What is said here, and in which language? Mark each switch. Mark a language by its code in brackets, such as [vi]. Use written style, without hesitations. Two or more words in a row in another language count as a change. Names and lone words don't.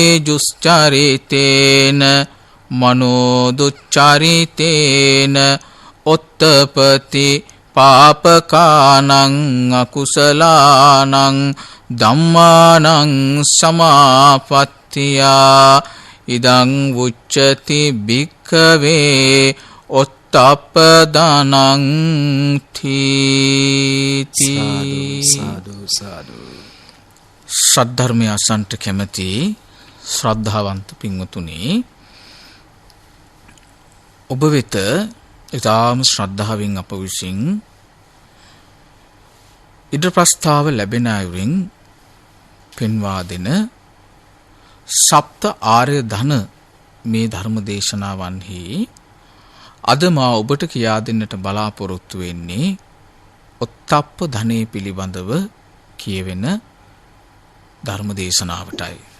[pi] දුස්චරිතේන මනෝ දුච්චරිතේන උත්තපති පාපකානං අකුසලානං ධම්මානං සමාපත්තියා ඉදං උච්චති භික්ඛවේ ඔත්තප්පදානං තීති. [si] සාදු සාදු. ශ්‍රද්ධර්මය අසන්ට කැමති ශ්‍රද්ධාවන්ත පින්වතුනි, ඔබ වෙත ඉතාම ශ්‍රද්ධාවෙන් අප විසින් ඉඩ ප්‍රස්ථාව ලැබෙන අයුරින් පෙන්වා දෙන සප්ත ආර්ය ධන මේ ධර්ම දේශනාවන්හි අද මා ඔබට කියා දෙන්නට බලාපොරොත්තු වෙන්නේ ඔත්තප්ප ධනය පිළිබඳව කියවෙන ධර්ම දේශනාවටයි.